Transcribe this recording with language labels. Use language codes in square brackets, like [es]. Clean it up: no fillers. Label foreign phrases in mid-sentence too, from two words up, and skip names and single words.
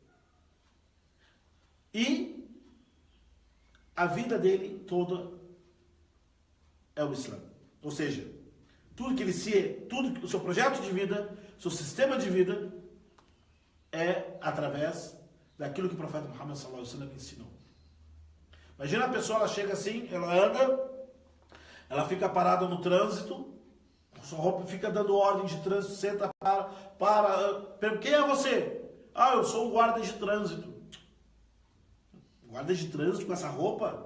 [pt] E a vida dele toda é o Islã. Ou seja, tudo o seu projeto de vida, seu sistema de vida é através daquilo que o profeta Muhammad [ar] صلى الله عليه وسلم [pt] ensinou. Imagina a pessoa, ela chega assim, ela anda, ela fica parada no trânsito, sua roupa fica dando ordem de trânsito, senta, para. Quem é você? Eu sou um guarda de trânsito. Guarda de trânsito com essa roupa?